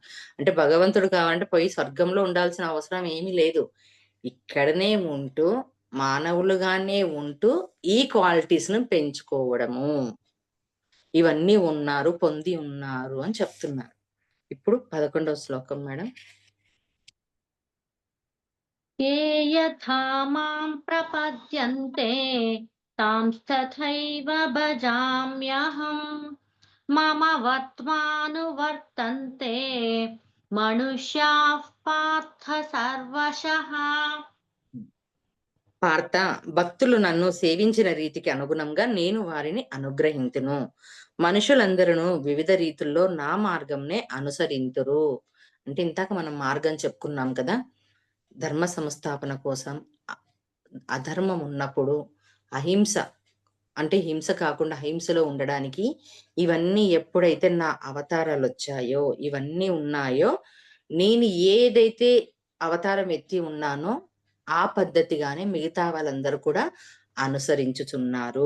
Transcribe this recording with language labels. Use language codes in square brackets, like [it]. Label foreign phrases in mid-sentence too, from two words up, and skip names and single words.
[te] అంటే భగవంతుడు కావాలంటే పోయి స్వర్గంలో ఉండాల్సిన అవసరం ఏమీ లేదు. ఇక్కడనే ఉంటూ, మానవులుగానే ఉంటూ ఈ క్వాలిటీస్‌ని పెంచుకోవడము. ఇవన్నీ ఉన్నారు, పొంది ఉన్నారు అని చెప్తున్నారు. ఇప్పుడు 11వ శ్లోకం మేడం. [sa] ये यथा मां प्रपद्यन्ते तांस्तथैव भजाम्यहम् मम वर्त्मानुवर्तन्ते मनुष्याः पार्थ सर्वशः పార్థ, [te] భక్తులు నన్ను సేవించిన రీతికి అనుగుణంగా నేను వారిని అనుగ్రహింతును. మనుషులందరూ వివిధ రీతుల్లో నా మార్గంనే అనుసరింతురు. అంటే ఇందాక మనం మార్గం చెప్పుకున్నాం కదా! ధర్మ సంస్థాపన కోసం అ అధర్మం ఉన్నప్పుడు అహింస అంటే హింస కాకుండా అహింసలో ఉండడానికి ఇవన్నీ ఎప్పుడైతే నా అవతారాలొచ్చాయో, ఇవన్నీ ఉన్నాయో, నేను ఏదైతే అవతారం ఎత్తి ఉన్నానో, ఆ పద్ధతిగానే మిగతా వాళ్ళందరూ కూడా అనుసరించుచున్నారు.